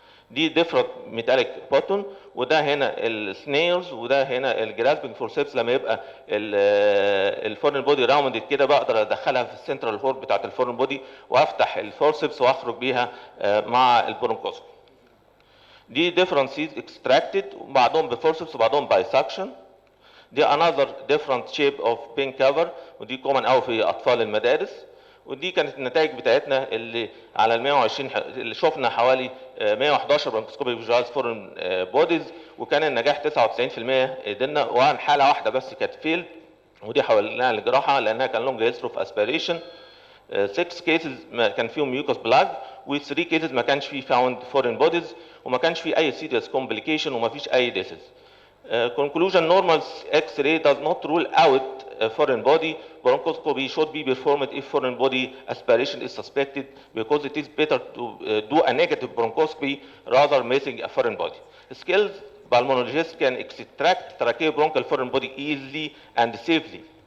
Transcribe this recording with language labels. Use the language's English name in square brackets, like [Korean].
[Arabic] دي ديفرنت ميتاليك بوتون، وده هنا السنيلز، وده هنا الجراسبنج فورسبس. لما يبقى الفورن بودي راوندد كده بقدر ادخلها في السنترال هورد بتاعت الفورن بودي وافتح الفورسبس واخرج بيها مع البرونكوسكوبي. دي ديفرنت سيز اكستراكتد وبعضهم بفورسبس وبعضهم باي سكشن. دي [English] another different shape of pain cover [Arabic] ودي common قوي في اطفال المدارس. ودي كانت النتائج بتاعتنا اللي على ال 120 اللي شفنا حوالي 111 برونكوسكوبي فيجوالز فورن بوديز وكان النجاح 99% قدرنا وعن حاله واحده بس كانت فيلد ودي حولناها لجراحه لانها كان لونج هيستري اوف اسبيريشن. 6 كيسز كان فيهم ميوكوس بلاج و3 كيسز ما كانش فيه فاوند فورين بوديز وما كانش فيه اي سيريس كومبليكيشن وما فيش اي ديسز. [English] Conclusion: normal X-ray does not rule out foreign body. Bronchoscopy should be performed if foreign body aspiration is suspected because it is better to do a negative bronchoscopy rather missing a foreign body. Skilled pulmonologists can extract tracheobronchial foreign body easily and safely.